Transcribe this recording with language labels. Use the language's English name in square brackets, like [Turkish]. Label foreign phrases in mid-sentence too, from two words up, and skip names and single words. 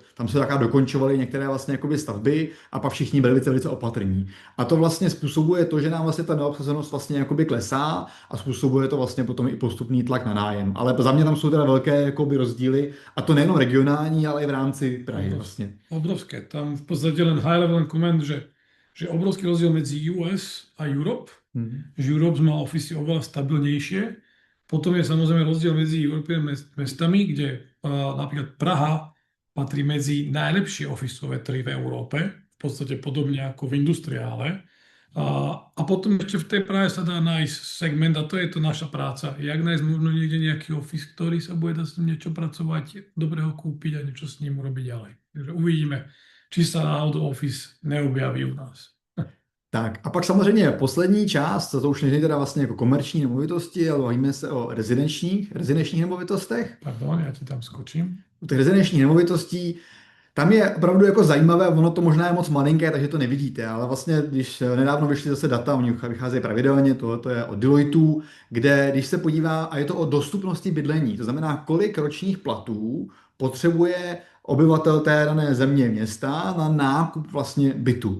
[Czech] Tam se taká dokončovaly některé vlastně jakoby stavby a pak všichni byli velice opatrní. A to vlastně způsobuje to, že nám vlastně ta neobsazenost vlastně jakoby klesá a způsobuje to vlastně potom i postupný tlak na nájem. Ale za mě tam jsou teda velké jakoby rozdíly a to nejenom regionální, ale i v rámci Prahy vlastně. [Slovak] Obrovské. Tam v podstatě len [English] high level comment, [Slovak] že obrovský rozdiel medzi US a Europe, že Europe má Office oveľa stabilnejšie. Potom je samozrejme rozdiel medzi European mestami, kde napríklad Praha patrí medzi najlepšie officeové trhy v Európe, v podstate podobne ako v industriále. A potom ešte v tej Prahe sa dá nájsť segment a to je to naša práca. Jak nájsť možno niekde nejaký office, ktorý sa bude dať s ním niečo pracovať, dobre ho kúpiť a niečo s ním urobiť ďalej. Takže uvidíme, či sa náhodou Office neobjaví u nás. [Czech] Tak a pak samozřejmě poslední část, to už není teda vlastně jako komerční nemovitosti, ale bavíme se o rezidenčních nemovitostech. Pardon, já ti tam skočím. U těch rezidenčních nemovitostí, tam je opravdu jako zajímavé, ono to možná je moc malinké, takže to nevidíte, ale vlastně, když nedávno vyšly zase data, oni vycházejí pravidelně, to je od Deloitu, kde, když se podívá, a je to o dostupnosti bydlení, to znamená, kolik ročních platů potřebuje obyvatel té dané země města na nákup vlastně bytu.